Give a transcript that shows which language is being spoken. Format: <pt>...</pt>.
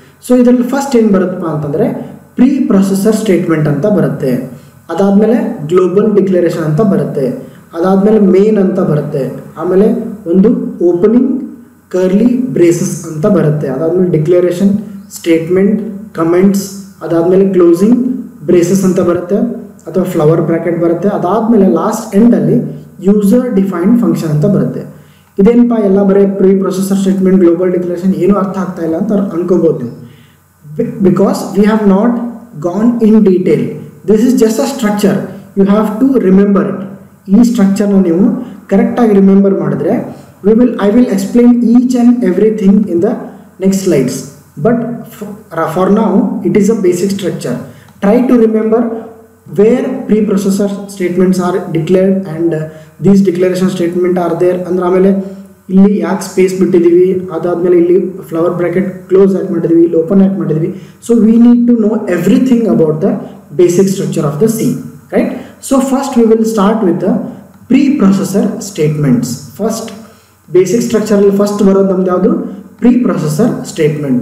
<kn>So ಇದರಲ್ಲಿ first ಏನು ಬರುತ್ತಪ್ಪ ಅಂತಂದರೆ ಪ್ರೀ ಪ್ರೊಸೆಸರ್ ಸ್ಟೇಟ್ಮೆಂಟ್ ಅಂತ ಬರುತ್ತೆ, ಅದಾದಮೇಲೆ ಗ್ಲೋಬಲ್ ಡಿಕ್ಲರೇಷನ್ ಅಂತ ಬರುತ್ತೆ, ಅದಾದಮೇಲೆ ಮೇನ್ ಅಂತ ಬರುತ್ತೆ, ಆಮೇಲೆ ಒಂದು ಓಪನಿಂಗ್ ಕರ್ಲಿ ಬ್ರೇಸಸ್ ಅಂತ ಬರುತ್ತೆ, ಅದಾದಮೇಲೆ ಡಿಕ್ಲರೇಷನ್, ಸ್ಟೇಟ್ಮೆಂಟ್, ಕಮೆಂಟ್ಸ್, ಅದಾದಮೇಲೆ ಕ್ಲೋಸಿಂಗ್ ಬ್ರೇಸಸ್ ಅಂತ ಬರುತ್ತೆ ಅಥವಾ ಫ್ಲವರ್ ಬ್ರ್ಯಾಕೆಟ್ ಬರುತ್ತೆ, ಅದಾದಮೇಲೆ ಲಾಸ್ಟ್ ಎಂಡಲ್ಲಿ ಯೂಸರ್ ಡಿಫೈನ್ಡ್ ಫಂಕ್ಷನ್ ಅಂತ ಬರುತ್ತೆ. ಇದೇನಪ್ಪ ಎಲ್ಲ ಬರೀ pre processor statement, global declaration ಏನು ಅರ್ಥ ಆಗ್ತಾ ಇಲ್ಲ ಅಂತ ಅನ್ಕೋಬೋದು ನೀವು.</kn> <en>Because we have not gone in detail. This is just a structure, you have to remember it.</en> <kn>ಈ ಸ್ಟ್ರಕ್ಚರ್ನ ನೀವು ಕರೆಕ್ಟಾಗಿ ರಿಮೆಂಬರ್ ಮಾಡಿದ್ರೆ</kn> <en>I will explain each and everything in the next slides. But for now, it is a basic structure. Try to remember where preprocessor statements are declared and these declaration statements are there.</en> <kn>ಅಂದ್ರೆ ಆಮೇಲೆ ಇಲ್ಲಿ ಯಾಕೆ space ಬಿಟ್ಟಿದ್ದೀವಿ, ಅದಾದಮೇಲೆ ಇಲ್ಲಿ flower bracket close ಯಾಕೆ ಮಾಡಿದ್ವಿ, ಇಲ್ಲಿ open ಯಾಕೆ ಮಾಡಿದ್ವಿ.</kn> <en>So we need to know everything about the basic structure of the C, right? So first we will start with the preprocessor statements.</en> <kn>First basic ಸ್ಟ್ರಕ್ಚರಲ್ಲಿ first ಬರೋದು ನಮ್ದು ಯಾವುದು, ಪ್ರೀ ಪ್ರೊಸೆಸರ್ ಸ್ಟೇಟ್ಮೆಂಟ್.</kn>